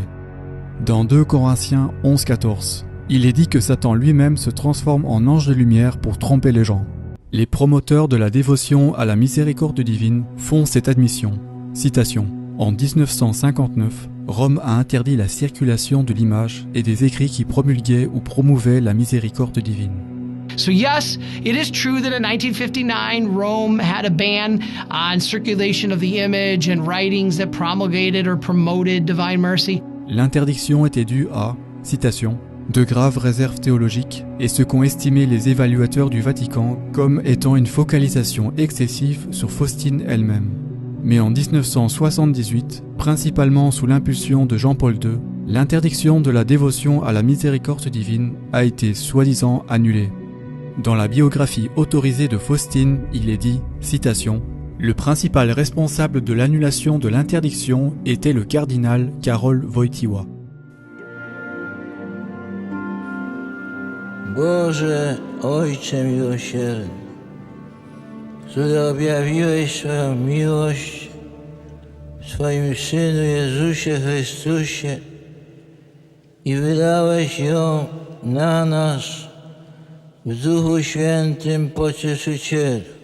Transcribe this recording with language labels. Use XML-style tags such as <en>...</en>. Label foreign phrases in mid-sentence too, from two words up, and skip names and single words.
<fr>Dans 2 Corinthiens 11-14, il est dit que Satan lui-même se transforme en ange de lumière pour tromper les gens. Les promoteurs de la dévotion à la miséricorde divine font cette admission. Citation. En 1959, Rome a interdit la circulation de l'image et des écrits qui promulguaient ou promouvaient la miséricorde divine.</fr> <en>So yes, it is true that in 1959 Rome had a ban on circulation of the image and writings that promulgated or promoted divine mercy.</en> <fr>L'interdiction était due à, citation, de graves réserves théologiques et ce qu'ont estimé les évaluateurs du Vatican comme étant une focalisation excessive sur Faustine elle-même. Mais en 1978, principalement sous l'impulsion de Jean-Paul II, L'interdiction de la dévotion à la miséricorde divine a été soi-disant annulée. Dans la biographie autorisée de Faustine, il est dit, citation, « Le principal responsable de l'annulation de l'interdiction était le cardinal Karol Wojtyła. »</fr> <pl>Boże, Ojcze miłosierny, który objawiłeś swoją miłość w swoim Synu Jezusie Chrystusie i wydałeś ją na nas w Duchu Świętym Pocieszycielu.</pl>